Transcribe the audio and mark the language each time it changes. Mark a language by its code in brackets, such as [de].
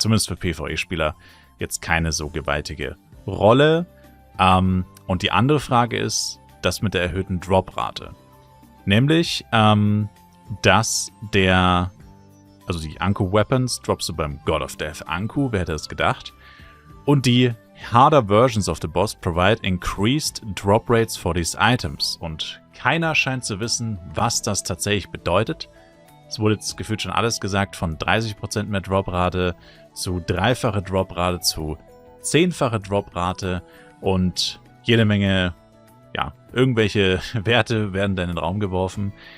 [de] Zumindest für PvE-Spieler jetzt keine so gewaltige Rolle. Und die andere Frage ist das mit der erhöhten Drop-Rate. Nämlich, dass also die Anku-Weapons droppst du beim God of Death Anku, wer hätte das gedacht? Und die [en] harder versions of the boss provide increased drop rates for these items. [de] Und keiner scheint zu wissen, was das tatsächlich bedeutet. Es wurde jetzt gefühlt schon alles gesagt, von 30% mehr Droprate zu dreifache Droprate zu 10-fache Droprate und jede Menge, ja, irgendwelche Werte werden da in den Raum geworfen.